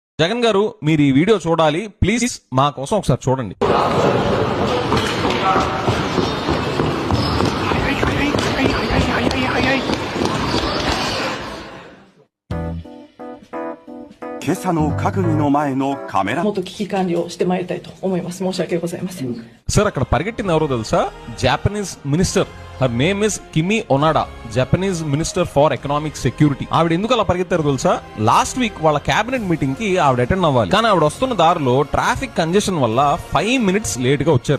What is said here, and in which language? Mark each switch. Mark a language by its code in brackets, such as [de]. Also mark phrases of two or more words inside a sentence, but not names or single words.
[te] జగన్ గారు మీరు ఈ వీడియో చూడాలి, ప్లీజ్ మా కోసం ఒకసారి చూడండి. [ja] 今朝の閣議の前のカメラもっと危機管理をしてまいりたいと思います。申し訳ございません。 [te] సార్ అక్కడ పరిగెట్టింది ఎవరో తెలుసా? [en] Japanese minister, her name is Kimi Onoda, Japanese minister for economic security. [te] ఆవిడ ఎందుకు అలా పరిగెత్తారు తెలుసా? [en] last week [te] వాళ్ళ [en] cabinet meeting [te] కి ఆవిడ అటెండ్ అవ్వాలి, కానీ ఆవిడ వస్తున్న దారిలో [en] traffic congestion [te] వల్ల [en] 5 minutes late [te] గా వచ్చారు.